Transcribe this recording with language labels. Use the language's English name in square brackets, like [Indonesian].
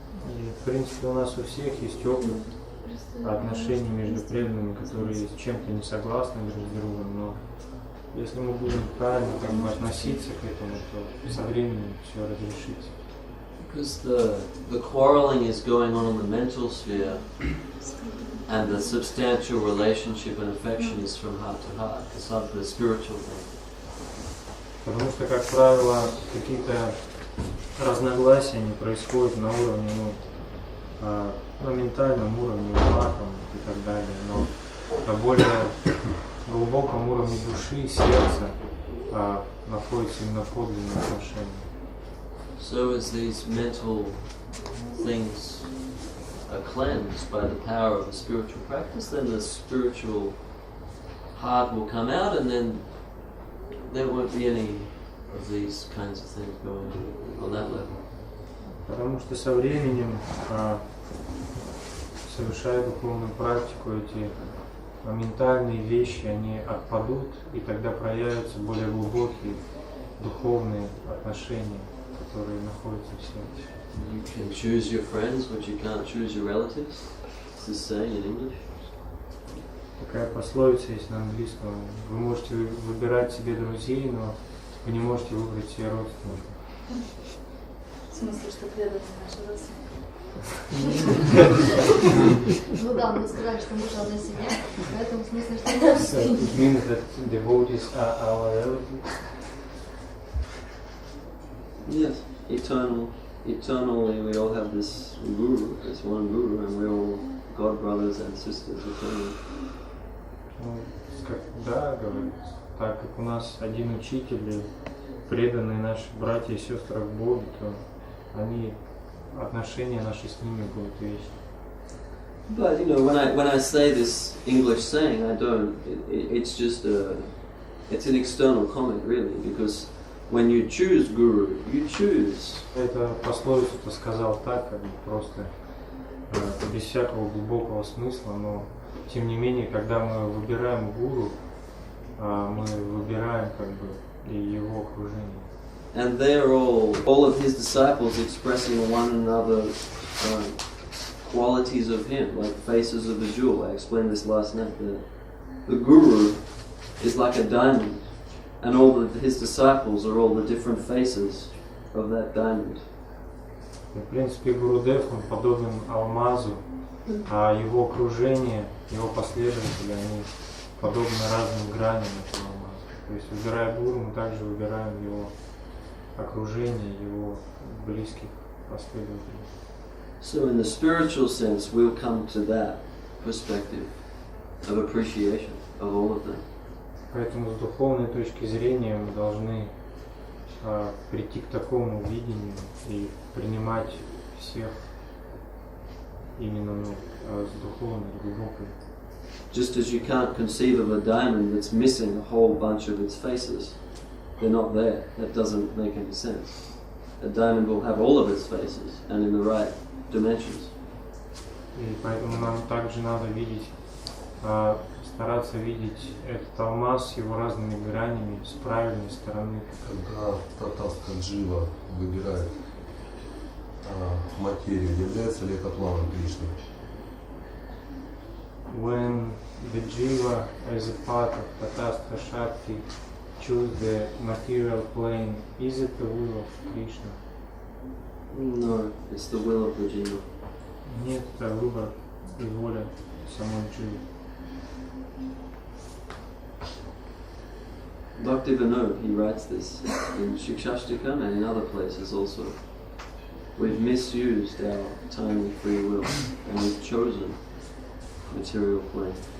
[Russian] И, в принципе, у нас у всех есть опыт отношений между преданными, которые с чем-то не согласны друг с другом, но если мы будем правильно как бы относиться к этому, то со временем все разрешится. [English] Because the quarreling is going on in the mental sphere, and the substantial relationship and affection is from heart to heart. It's not the spiritual thing. [Russian] Потому что, как правило, какие-то разногласия не происходят на уровне, на ментальном уровне, ума и так далее, но на более глубоком уровне души и сердца находятся именно подлинные отношения. [English] So as these mental things are cleansed by the power of the spiritual practice, then the spiritual heart will come out, and then there won't be any of these kinds of things going on that level. [Russian] Потому что со временем, совершая духовную практику, эти ментальные вещи, они отпадут, и тогда проявятся более глубокие духовные отношения, которые находятся в сердце. [English] You can choose your friends, but you can't choose your relatives. It's the saying in English. [Russian] Такая пословица есть на английском. Вы можете выбирать себе друзей, но вы не можете выбрать себе родственников. В смысле, что преданные наши родственники? Ну да, мы сказали, что мы же одна семья, поэтому в смысле, что мы [English] So it means that devotees are our relatives. Yes, eternally we all have this guru, this one guru, and we're all God brothers and sisters eternally. [Russian] Да, говорится, так как у нас один учитель и преданные наши братья и сестры в Боге, то отношения наши с ними будут вечны. [English] But you know, when I say this English saying, I don't. It's just it's an external comment, really, because when you choose guru, you choose. [Russian] Это пословицу-то сказал так, как бы просто без всякого глубокого смысла, но тем не менее, когда мы выбираем гуру, мы выбираем как бы и его окружение. [English] And they're all of his disciples expressing one another qualities of him, like faces of a jewel. I explained this last night. The guru is like a diamond, and all of his disciples are all the different faces of that diamond. [Russian] В принципе, Гурудев, он подобен алмазу, а его окружение, его последователи, они подобны разным граням этого алмаза. То есть, выбирая гуру, мы также выбираем его окружение, его близких последователей. [English] So in the spiritual sense, we'll come to that perspective of appreciation of all of them. [Russian] Поэтому с духовной точки зрения мы должны прийти к такому видению и принимать всех именно с духовной, глубокой. [English] Just as you can't conceive of a diamond that's missing a whole bunch of its faces. They're not there. That doesn't make any sense. A diamond will have all of its faces and in the right dimensions. [Russian] И поэтому нам также надо видеть, стараться видеть этот алмаз с его разными гранями, с правильной стороны. Когда татаска джива выбирает материю, является ли это планом Кришны? [English] When the jiva, as a part of Tatastha Shakti, choose the material plane, is it the will of Krishna? No, it's the will of the jiva. [Russian] Нет, это выбор и воля самой дживы. [English] Bhaktivinoda, he writes this in Shikshashtakam and in other places also. We've misused our tiny free will and we've chosen material plane.